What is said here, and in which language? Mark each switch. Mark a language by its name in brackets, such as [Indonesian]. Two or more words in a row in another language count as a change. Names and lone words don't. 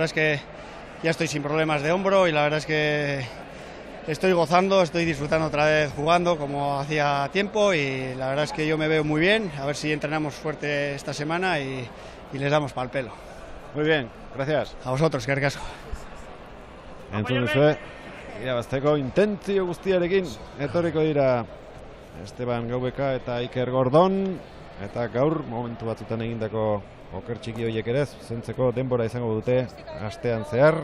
[Spanish] La verdad es que ya estoy sin problemas de hombro y la verdad es que estoy gozando, estoy disfrutando otra vez jugando como hacía tiempo y la verdad es que yo me veo muy bien, a ver si entrenamos fuerte esta semana y les damos pa'l pelo. Muy bien, gracias. A vosotros, que asko. [Basque] Entzun duzue, irabazteko intentzio guztiarekin etorriko dira Esteban Gaubeka eta Iker Gordon, eta gaur momentu batzutan egindako oker txiki horiek ere zuzentzeko denbora izango dute astean zehar.